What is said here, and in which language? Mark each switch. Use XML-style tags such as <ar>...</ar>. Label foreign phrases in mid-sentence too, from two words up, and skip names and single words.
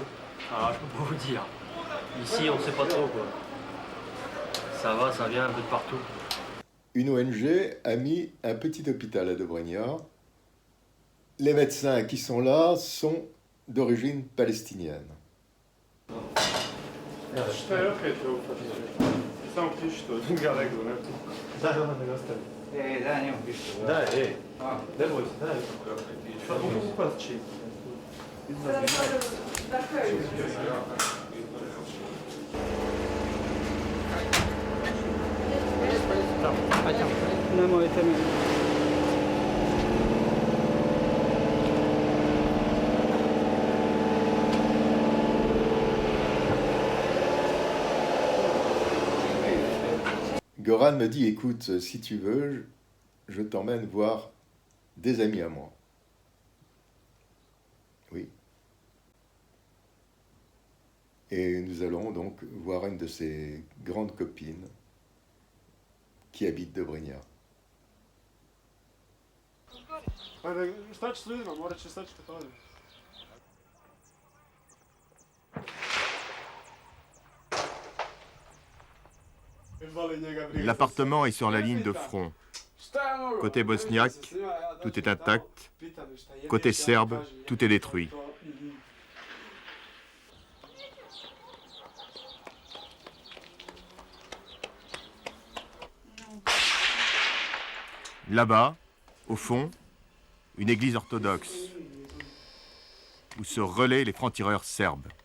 <fr>Ah, je peux pas vous dire. Ici, on sait pas trop, quoi. Ça va, ça vient un peu de partout. Une ONG a mis un petit hôpital à Dobrinja. Les médecins qui sont là sont d'origine palestinienne.</fr> <bs>Šta je opet ovo? Samo piši to, ga nego, ne? Da, ne ostavi. Da, njemu piše. Daj, ne boj se, daj. Pa mogu upast čim. Nemojte mi.</bs> <fr>Goran me dit, écoute, si tu veux, je t'emmène voir des amis à moi. Oui. Et nous allons donc voir une de ses grandes copines qui habite Dobrinja.</fr> <bs>Ajde, šta će s ljudima? Morat će sačekati ovdje.</bs> <fr>L'appartement est sur la ligne de front. Côté bosniaque, tout est intact. Côté serbe, tout est détruit. Là-bas, au fond, une église orthodoxe, où se relaient les francs-tireurs serbes.</fr>